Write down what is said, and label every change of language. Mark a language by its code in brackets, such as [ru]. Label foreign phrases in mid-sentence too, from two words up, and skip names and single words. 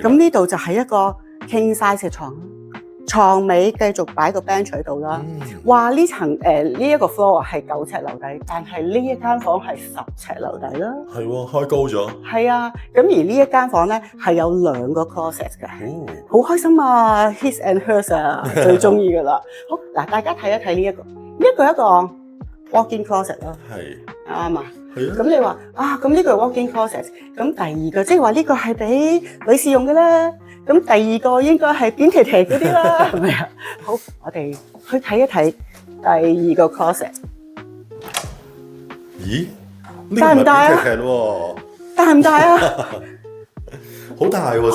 [yue] 咁呢度就係一個 [en] king size [yue] 嘅床。床尾繼續擺個 bench 喺度啦。話呢層呢一個 floor 係9尺樓底，但係呢一間房係10尺樓底啦。係喎，開高咗。係啊，咁而呢一間房咧係有2個 closet 嘅，好開心啊 ！ [en] His and hers [yue] 啊，最中意噶啦。好嗱，大家睇一睇呢一個，一個 [en] walk-in closet [yue] 啦。係啱啊。係啊。咁你話啊，咁呢個係 [en] walk-in closet， [yue] 咁第2個即係話呢個係俾女士用嘅啦。咁第2個應該係扁斜斜嗰啲啦，係咪啊？好，我哋去睇一睇第2個 closet。咦？大唔大啊？大唔大啊？好大喎！